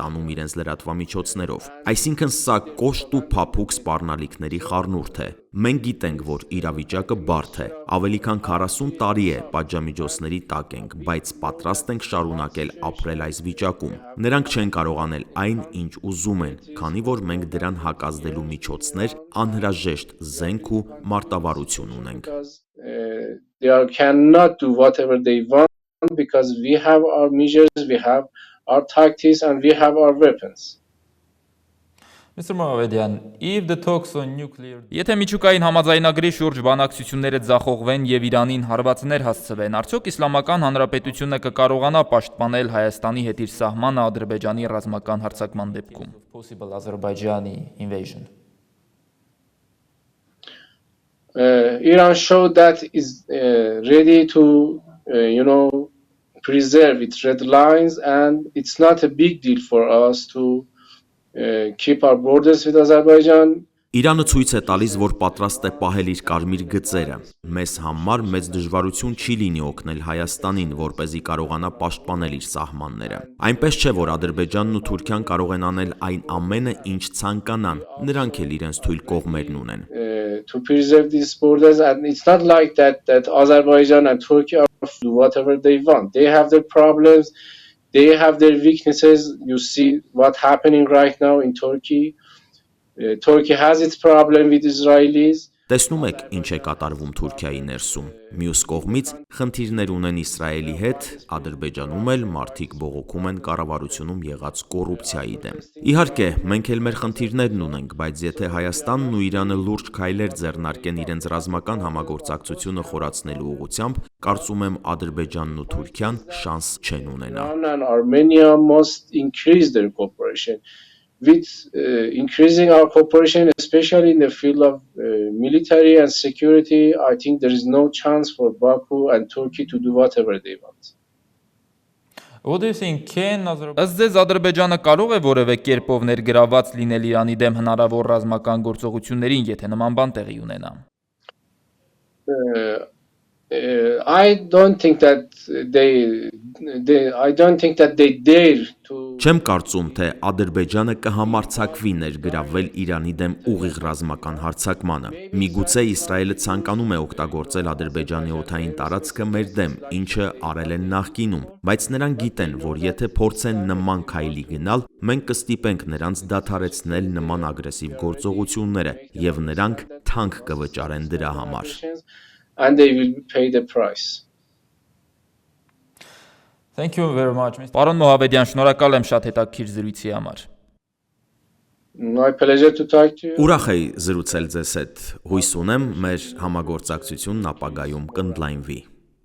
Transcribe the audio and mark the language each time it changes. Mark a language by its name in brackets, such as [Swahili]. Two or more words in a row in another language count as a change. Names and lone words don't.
[Armenian] տանում իրենց լրատվամիջոցներով։ Այսինքն սա կոշտ ու փափուկ սպառնալիքների խառնուրդ է։ Մենք գիտենք, որ իրավիճակը բարդ է, ավելի քան 40 տարի է պատժամիջոցների տակ ենք, բայց պատրաստ ենք շարունակել ապրել այս վիճակում։ Նրանք չեն կարող անել այն, ինչ ուզում են, քանի որ մենք դրան հակազդելու միջոցներ, անհրաժեշտ զենք ու մարտավարություն ունենք։ [English] They cannot do whatever they want because we have our measures, we have our tactics and we have our weapons. Mr. Mohammedian, if the talks on nuclear [Armenian] Եթե միջուկային համաձայնագրի շուրջ բանակցությունները ձախողվեն եւ Իրանին հարվածներ հասցվեն, արդյոք Իսլամական Հանրապետությունը կկարողանա պաշտպանել Հայաստանի հետ իր սահմանը Ադրբեջանի ռազմական հարձակման դեպքում։ [English] possible Azerbaijani invasion. Iran showed that is ready to, preserve its red lines, and it's not a big deal for us to keep our borders with Azerbaijan. [Armenian] Իրանը ցույց է տալիս, որ պատրաստ է պահել իր կարմիր գծերը։ Մեզ համար մեծ դժվարություն չի լինի օգնել Հայաստանին, որպեսզի կարողանա պաշտպանել իր սահմանները։ Այնպես չէ, որ Ադրբեջանն ու Թուրքիան կարող են անել այն ամենը, ինչ ցանկանան, նրանք էլ իրենց թույլ կողմերն ունեն։ [English] To preserve these borders, and it's not like that Azerbaijan and Turkey are do whatever they want. They have their problems, they have their weaknesses. You see what's happening right now in Turkey. Turkey has its problem with Israelis. [Armenian] Տեսնում եք, ինչ է կատարվում Թուրքիայի ներսում։ Մյուս կողմից խնդիրներ ունեն Իսրայելի հետ, Ադրբեջանում էլ մարդիկ բողոքում են կառավարությունում եղած կոռուպցիայի դեմ։ Իհարկե, մենք էլ մեր խնդիրներն ունենք, բայց եթե Հայաստանն ու Իրանը լուրջ քայլեր ձեռնարկեն իրենց ռազմական համագործակցությունը խորացնելու ուղղությամբ, կարծում եմ Ադրբեջանն ու Թուրքիան շանս չեն ունենա։ [English] Iran and Armenia must increase their cooperation. With increasing our cooperation, especially in the field of military and security, I think there is no chance for Baku and Turkey to do whatever they want. What do you think? Can Azerbaijan [Armenian] Ըստ ձեզ Ադրբեջանը կարող է որևէ կերպով ներգրավված լինել Իրանի դեմ հնարավոր ռազմական գործողություններին, եթե նման բան տեղի ունենա։ [English] I don't think that they dare to. [Armenian] Չեմ կարծում, թե Ադրբեջանը կհամարձակվի ներգրավվել Իրանի դեմ ուղիղ ռազմական հարձակմանը։ Միգուցե Իսրայելը ցանկանում է օգտագործել Ադրբեջանի օդային տարածքը մեր դեմ, ինչը արել են նախկինում, բայց նրանք գիտեն, որ եթե փորձեն նման քայլի գնալ, մենք կստիպենք նրանց դադարեցնել նման ագրեսիվ գործողությունները, եւ նրանք թանկ կվճարեն դրա համար։ [English] And they will pay the price. Thank you very much, Mr. [Armenian] Պարոն Մոհավեդյան, շնորհակալ եմ շատ հետաքրքիր զրույցի համար։ [English] My pleasure to talk to you. [Armenian] Ուրախ եի զրուցել ձեզ հետ։ Հույս ունեմ, մեր համագործակցությունն ապագայում կընդլայնվի։